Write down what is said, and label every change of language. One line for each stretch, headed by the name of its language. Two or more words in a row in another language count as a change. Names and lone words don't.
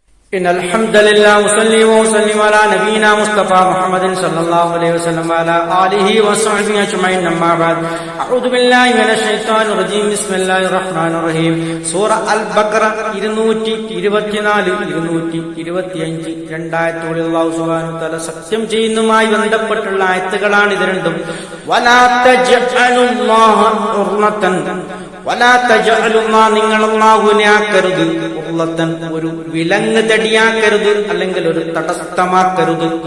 Arabic: إن الحمد لله وصلي وسلم على نبينا مصطفى محمد صلى الله عليه وسلم وعلى آله وصحبه أجمعين أما بعد أعوذ بالله من الشيطان الرجيم بسم الله الرحمن الرحيم
Malayalam: സൂറ അൽ ബഖറ 224 225 രണ്ടായത്തുകളിൽ
Arabic: الله سبحانه وتعالى
Malayalam: സത്യം ചെയ്യുന്നതുമായി ബന്ധപ്പെട്ടുള്ള ആയത്തുകളാണ് ഇത് രണ്ടും
Arabic: ولا تجعلوا الله عرضة ولا تجعلوا الله
Malayalam: നിങ്ങൾ അല്ലാഹുവിനെ ആക്കരുത് ഉർമതൻ ഒരു വിലങ്ങ് തടിയാക്കരുത് അല്ലെങ്കിൽ ഒരു തടസ്സമാക്കരുത്